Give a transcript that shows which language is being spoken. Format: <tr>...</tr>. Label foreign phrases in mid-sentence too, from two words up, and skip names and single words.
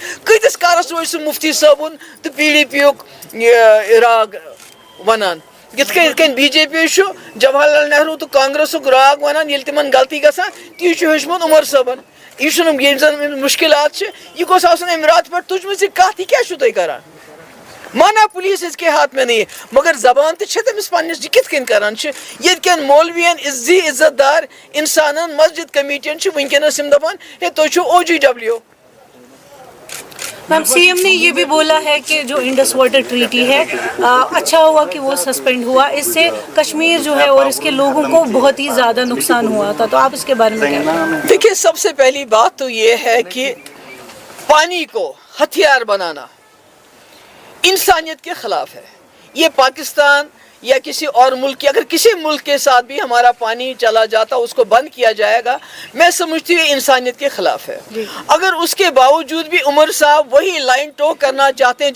<ks>کۭتِس کالس روزِ سُہ مُفتی صٲبُن تہٕ PDP یُک راگ ونان یِتھ کٔنۍ BJP چھُ جواہر لال نہروٗ تہٕ کانگریسُک راگ ونان ییٚلہِ تِمن غلطی گژھان تی چھُ ہیوٚچھمُت عمر صٲبن یہِ چھُنہٕ یِم زن مُشکِلات چھِ یہِ گوٚژھ آسُن امہِ راتہٕ پٮ۪ٹھ تُجمٕژ یہِ کتھ یہِ کیٛاہ چھُو تُہۍ کران مانا</ks> <ur>پولیس اس کے ہاتھ میں نہیں ہے</ur> <ks>مگر زبان تہِ چھِ تٔمِس پننِس یہِ کِتھ کٔنۍ کران چھِ ییٚتہِ کٮ۪ن مولوین زِ عزت دار انسانن مسجد کمیٹین چھِ وٕنکیٚنس یِم دپان ہے تُہۍ چھِو OGW</ks> <ur>میم CM نے یہ بھی بولا ہے کہ جو انڈس واٹر ٹریٹی ہے اچھا ہوا کہ وہ سسپینڈ ہوا اس سے کشمیر جو ہے اور اس کے لوگوں کو بہت ہی زیادہ نقصان ہوا تھا تو آپ اس کے بارے میں کیا کہیں گے؟ دیکھیے سب سے پہلی بات تو یہ ہے کہ پانی کو ہتھیار بنانا انسانیت کے خلاف ہے یہ پاکستان یا کسی اور ملک کی اگر کسی ملک کے ساتھ بھی ہمارا پانی چلا جاتا اس کو بند کیا جائے گا میں سمجھتی ہوں انسانیت کے خلاف ہے اگر اس کے باوجود بھی عمر صاحب وہی لائن ٹو کرنا چاہتے ہیں جو</ur>